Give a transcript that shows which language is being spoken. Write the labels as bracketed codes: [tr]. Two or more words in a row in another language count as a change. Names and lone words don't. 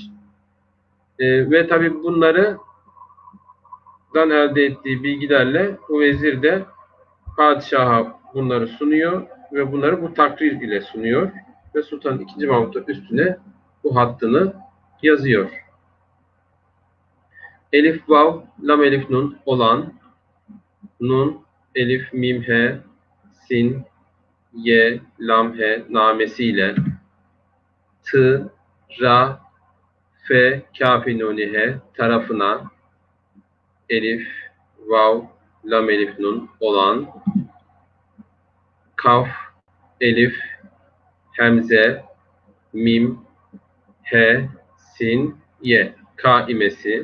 [tr] Ve tabi bunları elde ettiği bilgilerle bu vezir de padişaha bunları sunuyor ve bunları bu takrir ile sunuyor ve Sultan II. Mahmud'un üstüne bu hattını yazıyor. Elif, vav, lam, elif, nun olan, nun, elif, mim, he, sin, ye, lam, he namesiyle ra, fe, kafi, nuni, he tarafına elif, vav, lam, elif, nun olan, kaf, elif, hemze, mim, he, sin, ye kaimesi.